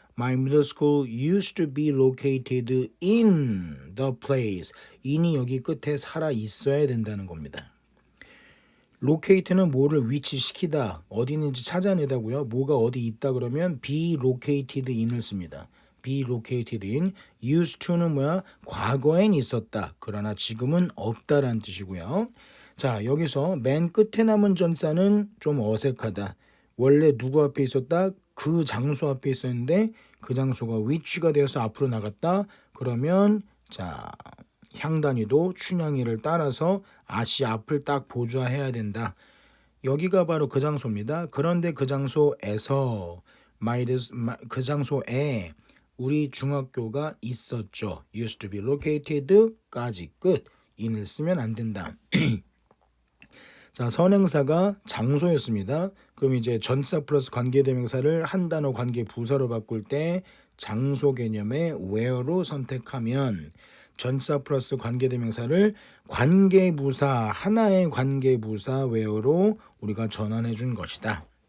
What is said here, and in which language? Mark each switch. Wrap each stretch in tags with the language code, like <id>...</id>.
<en>My middle school used to be located in the place.</en> <ko>in이 여기 끝에 살아 있어야 된다는 겁니다. locate는 뭐를 위치시키다, 어디 있는지 찾아내다고요. 뭐가 어디 있다 그러면</ko> <en>be located in</en> <ko>을 씁니다.</ko> <en>be located in. used to</en> <ko>는 뭐야? 과거엔 있었다. 그러나 지금은 없다라는 뜻이고요. 자, 여기서 맨 끝에 남은 전사는 좀 어색하다. 원래 누구 앞에 있었다? 그 장소 앞에 있었는데 그 장소가 which가 되어서 앞으로 나갔다. 그러면 자, 향단위도 춘향이를 따라서 아씨 앞을 딱 보좌해야 된다. 여기가 바로 그 장소입니다. 그런데 그 장소에서 그 장소에 우리 중학교가 있었죠.</ko> <en>used to be located까지</en> <ko>끝. in을 쓰면 안 된다. 자, 선행사가 장소였습니다. 그럼 이제 전치사 플러스 관계대명사를 한 단어 관계 부사로 바꿀 때 장소 개념의 where로 선택하면 전치사 플러스 관계대명사를 관계부사 하나의 관계부사 where로 우리가 전환해 준 것이다.</ko>